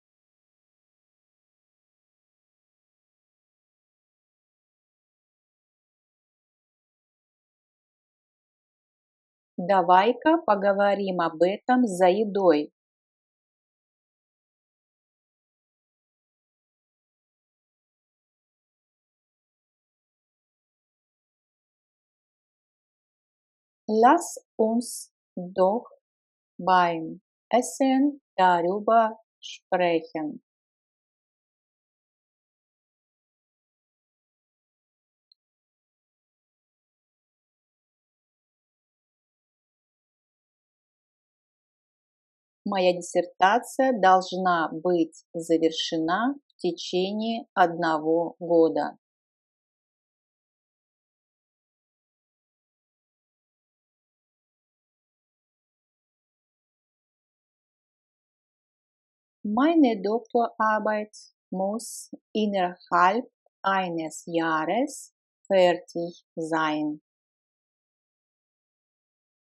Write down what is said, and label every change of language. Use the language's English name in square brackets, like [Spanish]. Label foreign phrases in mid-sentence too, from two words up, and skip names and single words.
[Russian] Давай-ка поговорим об этом за едой. [German] Lass uns doch beim Essen darüber sprechen. [Russian] Моя диссертация должна быть завершена в течение 1 года. [German] Meine Doktorarbeit muss innerhalb eines Jahres fertig sein.